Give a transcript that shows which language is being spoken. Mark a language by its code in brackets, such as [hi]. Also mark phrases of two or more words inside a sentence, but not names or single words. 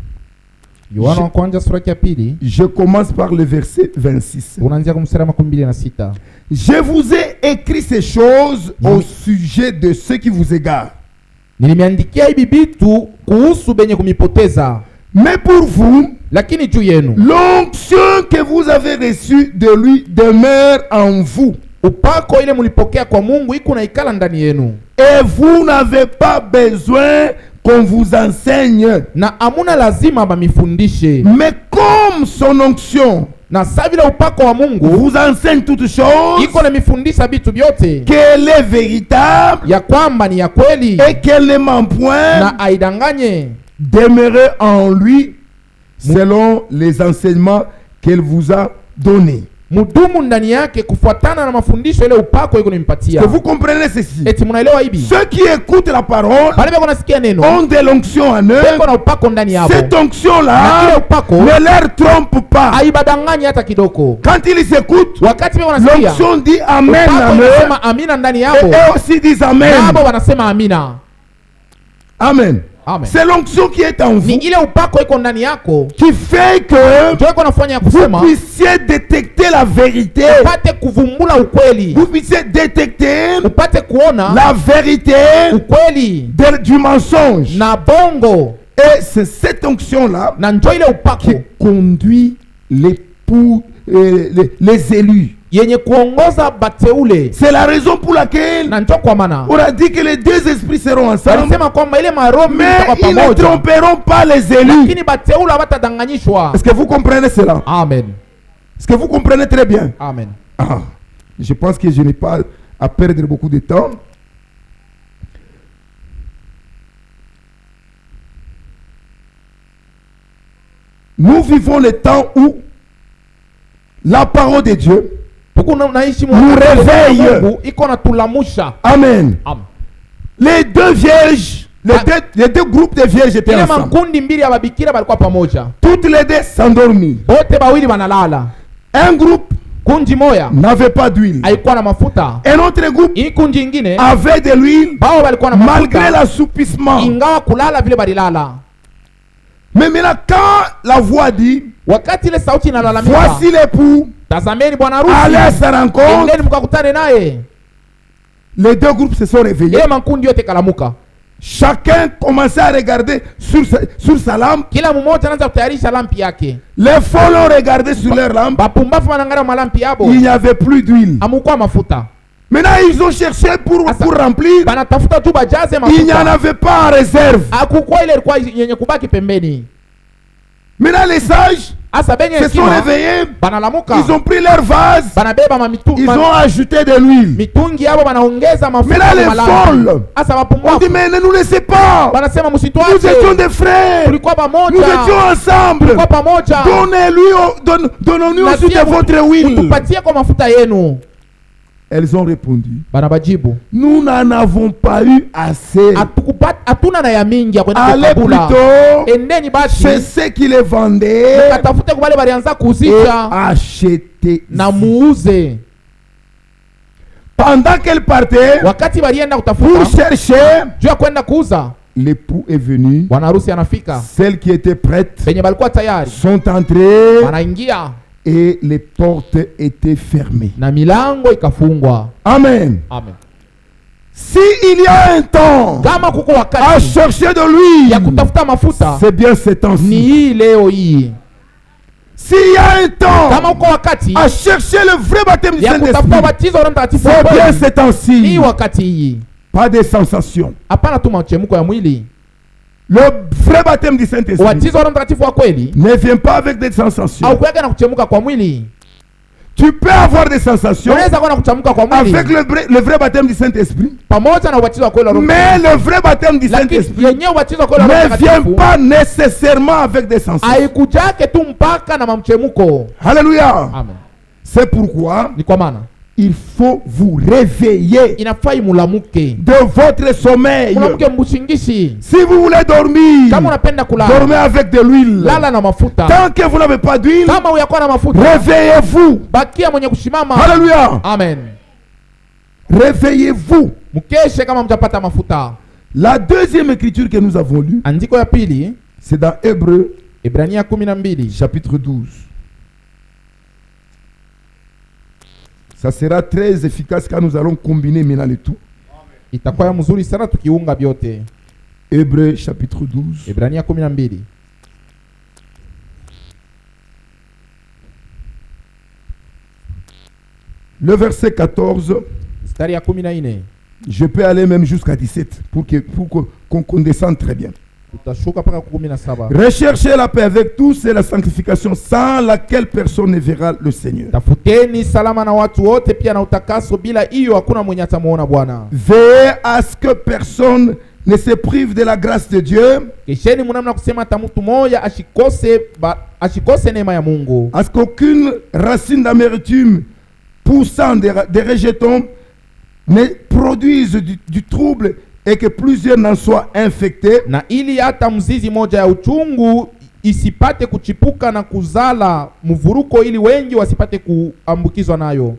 [sw] Yohana wa kwanza sura ya pili. [fr] je commence par le verset 26. [sw] Unaanzia kumstari wa 26. [fr] Je vous ai écrit ces choses au sujet de ceux qui vous égarent. [sw] Nilimeandikia hivi vitu kuhusu benye kumipoteza, [fr] Mais pour vous, [sw] lakini juu yenu [fr] l'onction que vous avez reçue de lui demeure en vous. [sw] upako ile mulipokea kwa Mungu iko na ikala ndani yenu, [fr] Et vous n'avez pas besoin qu'on vous enseigne. [sw] na amuna lazima bamifundishe. [fr] Mais comme son onction [sw] Na sa vile upako wa Mungu [fr] vous enseigne toutes choses, [sw] iko na mifundisha vitu vyote, [fr] qu'elle est véritable [sw] ya kwamba ni ya kweli [fr] et qu'elle ne ment point, [sw] na aidanganye, [fr] demeurez en lui selon les enseignements qu'elle vous a donnés. [sw] mudumu ndani yake kufuatana na mafundisho ile upako iko nimpatia. [fr] Que vous comprenez ceci. [sw] Eti munaelewa hivi? [fr] Ceux qui écoutent la parole [sw] Bale bako nasikia neno [fr] ont de l'onction en eux. [sw] beko na upako ndani yabo, [fr] Cette [sw] na ile [fr] onction-là [sw] upako [fr] ne leur trompe pas. [sw] haibadanganye hata kidogo. [fr] Quand ils écoutent, [sw] Wakati beko nasikia [fr] l'onction dit Amen [sw] upako [fr] en eux. [sw] inasema amina ndani [fr] Et [sw] yabo, [fr] eux aussi disent Amen. [sw] nabo wanasema amina. [fr] Amen. [sw] Amen. [fr] C'est l'onction qui est en [sw] Ni [fr] vous [sw] ile upako iko ndani yako [fr] qui fait que [sw] ndio iko nafanya [fr] vous [sw] kusema [fr] puissiez détecter la vérité. [sw] upate kuvumbula ukweli, [fr] Vous puissiez détecter [sw] upate kuona [fr] la vérité [sw] ukweli [fr] du mensonge. [sw] na bongo, [fr] Et c'est cette onction-là [sw] na njo ile [fr] qui [sw] upako [fr] conduit les élus. [sw] yenye kuongoza bateule. [fr] C'est la raison pour laquelle [sw] Na njo kwa maana [fr] on a dit que les deux esprits seront ensemble, [sw] alisema kwamba ile maroho mbili [fr] mais [sw] itakuwa [fr] ils ne [sw] pamoja, [fr] tromperont pas les élus. [sw] lakini bateule hawatadanganyishwa. [fr] Est-ce que vous comprenez cela? Amen. Est-ce que vous comprenez très bien? Amen. Ah, je pense que je n'ai pas à perdre beaucoup de temps. Nous vivons le temps où la parole de Dieu nous réveille. [sw] iko na tulamusha. Amen. Amen. [fr] Les deux vierges, les deux groupes de vierges étaient [sw] Ile [fr] ensemble. [sw] makundi mbili ya babikira balikuwa pamoja, [fr] Toutes les deux s'endormirent. [sw] bote bawili banalala. [fr] Un groupe [sw] Kunji moya [fr] n'avait pas d'huile. [sw] haikuwa na mafuta, [fr] Un autre groupe [sw] hii kunji ingine [fr] avait de l'huile [sw] bao balikuwa na [fr] malgré [sw] mafuta [fr] l'assoupissement. [sw] ingawa kulala vile balilala. [fr] Mais maintenant, quand la voix dit, [sw] Wakati ile sauti inalalamika, [fr] voici l'époux, [sw] tazameni bwana harusi, [fr] allez à sa rencontre, [sw] endeni mkakutane naye. [fr] les deux groupes se sont réveillés. [sw] Ile makundi yote kalamuka. [fr] Chacun commençait à regarder sur sa lampe. [sw] Kila mmoja anaanza kutayarisha lampi yake. [fr] Les faux l'ont regardé sur leur lampe. [sw] Bapumbafu wanaangalia malampi yabo. [fr] Il n'y avait plus d'huile. [sw] Amukwa mafuta. [fr] Maintenant, ils ont cherché pour remplir. [sw] Banatafuta tu bajaze [fr] Il n'y en [sw] mafuta. [fr] avait pas en réserve. [sw] Akukwa ile ilikuwa yenye kubaki pembeni. [fr] Maintenant, les sages [sw] Asa benye [fr] se sont [sw] hekima [fr] réveillés. [sw] banalamuka. [fr] Ils ont pris leur vase. [sw] Banabeba [fr] Ils ont ajouté de l'huile. [sw] mitungi yabo banaongeza mafuta. [fr] Maintenant, les folles, [sw] Asa [fr] on dit, [sw] bapumbafu [fr] mais ne nous laissez pas. [sw] banasema [fr] Nous [sw] msitwache. [fr] étions des frères. [sw] Tulikuwa [fr] Nous [sw] pamoja. [fr] étions ensemble. [sw] Tulikuwa pamoja. [fr] Donnons-nous [sw] Na [fr] aussi [sw] pia [fr] de votre huile. [sw] Mtupatie kwa mafuta yenu. [fr] Elles ont répondu, [sw] Banabajibu. [fr] nous n'en avons pas eu assez. [sw] Hatuna na ya mingi ya kwenda [fr] Allez [sw] kukabula. [fr] plutôt [sw] Endeni basi [fr] chez ceux qui les vendaient [sw] katafute kubale balianza [fr] et [sw] kuuzisha [fr] acheter. [sw] na muuze. [fr] Pendant qu'elles partaient [sw] Wakati balienda [fr] pour [sw] kutafuta [fr] chercher, [sw] juu ya kwenda kuuza, [fr] l'époux est venu. [sw] bwana harusi anafika. [fr] Celles qui étaient prêtes [sw] Penye balikuwa tayari [fr] sont entrées [sw] wanaingia [fr] et les portes étaient fermées. [sw] na milango ikafungwa. [fr] Amen. [sw] Amen. [fr] Si il y a un temps [sw] Kama kuko [fr] à [sw] wakati [fr] chercher de [sw] ya [fr] l'huile, [sw] kutafuta mafuta [fr] c'est bien ce [sw] ni [fr] temps-ci. [sw] hii leo hii. [fr] S'il y a un temps [sw] Kama uko wakati [fr] à chercher le vrai baptême du [sw] ya kutafuta [fr] Saint-Esprit, [sw] ubatizo wa Roho Mtakatifu wa [fr] c'est bien [sw] kweli, [fr] ce temps-ci. [sw] ni wakati hii. [fr] Pas des sensations. [sw] Hapana tu machemko ya mwili. [fr] Le vrai baptême du Saint-Esprit [sw] Ubatizo wa Roho Mtakatifu wa kweli [fr] ne vient pas avec des sensations. [sw] au kuweka na kuchemuka kwa mwili. [fr] Tu peux avoir des sensations [sw] Unaweza kuwa na kuchemuka kwa mwili [fr] avec le vrai baptême du Saint-Esprit, [sw] pamoja na ubatizo wa kweli wa Roho [fr] mais [sw] Mtakatifu. [fr] le vrai baptême du [sw] Lakini [fr] Saint-Esprit [sw] yenyewe ubatizo wa kweli wa Roho [fr] ne vient [sw] Mtakatifu [fr] pas nécessairement avec des sensations. [sw] haikujake tu mpaka na mamchemuko. [fr] Alléluia. [sw] Amen. [fr] C'est pourquoi [sw] Ni kwa maana [fr] il faut vous réveiller [sw] inafai mulamuke, [fr] de votre sommeil. [sw] mulamuke mbushingishi. [fr] Si vous voulez dormir, [sw] Kama unapenda [fr] dormez [sw] kulala, [fr] avec de l'huile. [sw] lala na mafuta. [fr] Tant que vous n'avez pas d'huile, [sw] Kama uyakuwa na mafuta, [fr] réveillez-vous. [sw] bakia mwenye kushimama. [fr] Alléluia. [sw] Amen. [fr] Réveillez-vous. [sw] Mkeshe kama mtapata mafuta. [fr] La deuxième écriture que nous avons lue, [sw] Andiko ya pili, [fr] c'est dans Hébreux [sw] Ibrania 12. [fr] chapitre 12. Ça sera très efficace quand nous allons combiner maintenant le tout. [sw] Itakuwa ya mzuri sana tukiunga vyote. [fr] Hébreux chapitre 12. [sw] Ibrania 12. [fr] Le verset 14, [sw] Mstari ya 14. [fr] je peux aller même jusqu'à 17 pour qu'on descende très bien. [sw] Tutashuka paka 17. [fr] Recherchez la paix avec tous et la sanctification sans laquelle personne ne verra le Seigneur. [sw] Tafuteni salama na watu wote pia na utakaso, bila hiyo hakuna mwenye atamuona Bwana. [fr] Veillez à ce que personne ne se prive de la grâce de Dieu, [sw] Kesheni munamna kusema hata mtu moja ashikose neema ya Mungu. [fr] à ce qu'aucune racine d'amertume poussant des rejetons ne produise du trouble et que plusieurs n'en soient infectés. [sw] Na ili hata mzizi moja ya uchungu isipate kuchipuka na kuzala mvuruko, ili wengi wasipate kuambukizwa nayo.